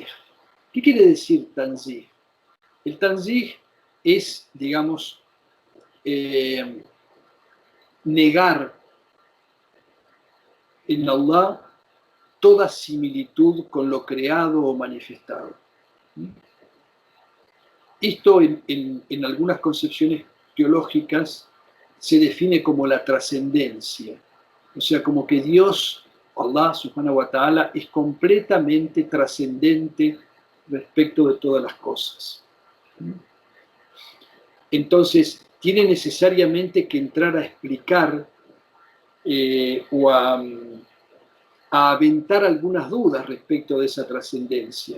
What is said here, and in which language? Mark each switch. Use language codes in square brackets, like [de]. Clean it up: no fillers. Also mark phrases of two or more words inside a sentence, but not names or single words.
[es] ¿Qué quiere decir Tanzih? El Tanzih es, digamos, negar en Allah toda similitud con lo creado o manifestado. Esto en algunas concepciones teológicas se define como la trascendencia, o sea, como que Dios, [ar] الله سبحانه وتعالى, [es] es completamente trascendente respecto de todas las cosas. Entonces, tiene necesariamente que entrar a explicar o a aventar algunas dudas respecto de esa trascendencia.